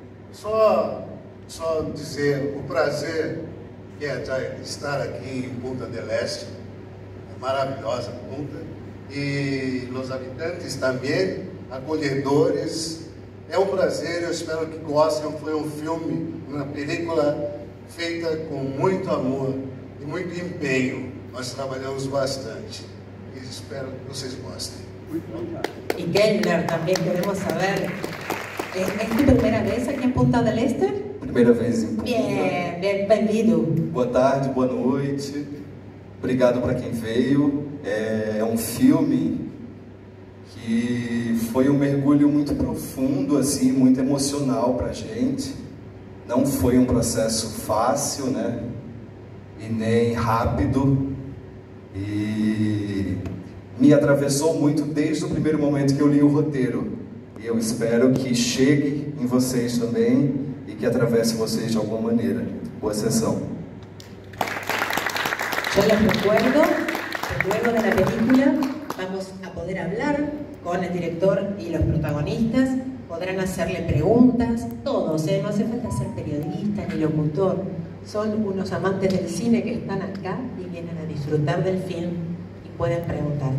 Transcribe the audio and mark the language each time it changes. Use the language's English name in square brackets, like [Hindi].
[Portuguese] Só dizer o prazer que é estar aqui em Punta del Este, maravilhosa Punta, e os habitantes também, acolhedores. É um prazer, eu espero que gostem. Foi um filme, uma película feita com muito amor e muito empenho. Nós trabalhamos bastante e espero que vocês gostem. [Spanish] Y Kellner, también queremos saber, ¿es tu primera vez aquí en Punta del Este? [Portuguese] Primeira vez em Punta. Bem-vindo. Boa tarde, boa noite. Obrigado para quem veio. É um filme que foi um mergulho muito profundo, assim, muito emocional para a gente. Não foi um processo fácil, né? E nem rápido. E me atravessou muito desde o primeiro momento que eu li o roteiro. E eu espero que chegue em vocês também e que atravesse vocês de alguma maneira. Boa sessão. [Spanish] Yo les recuerdo que largo de la película vamos a poder hablar con el director y los protagonistas, podrán hacerle preguntas, todos, no hace falta ser periodista ni locutor, son unos amantes del cine que están acá y vienen a disfrutar del film y pueden preguntar.